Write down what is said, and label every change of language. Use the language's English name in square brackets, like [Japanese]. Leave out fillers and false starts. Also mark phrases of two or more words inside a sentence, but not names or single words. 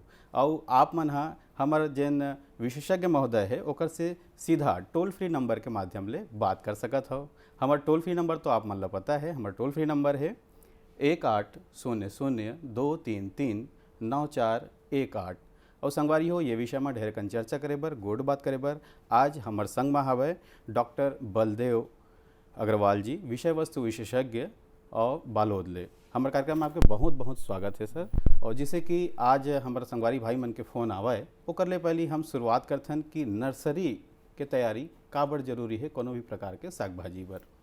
[Chhattisgarhi] और आप मन हा हमार जेन विशेषज्ञ महोदय है ओकर से सीधा [English] toll free number [Chhattisgarhi] के माध्यम ले बात कर सकत हो। हमार [English] toll free number [Chhattisgarhi] तो आप मन ला पता है, हमार [English] toll free number [Chhattisgarhi] है 1800-233-9418। और संगवारी हो, ये विषय में ढेरकन चर्चा करे बर, गोट बात करे बर आज हमार संग में हवे डॉक्टर बलदेव अग्रवाल जी, विषय वस्तु विशेषज्ञ और बालोद ले। हमारे कार्यक्रम में आपके बहुत बहुत स्वागत है सर। और जैसे कि आज हमारे संगवारी भाई मन के फ़ोन आवे ओकर ले पहले हम शुरुआत करथन कि नर्सरी के तैयारी का बड़ जरूरी है कोनो भी प्रकार के साग भाजी बर।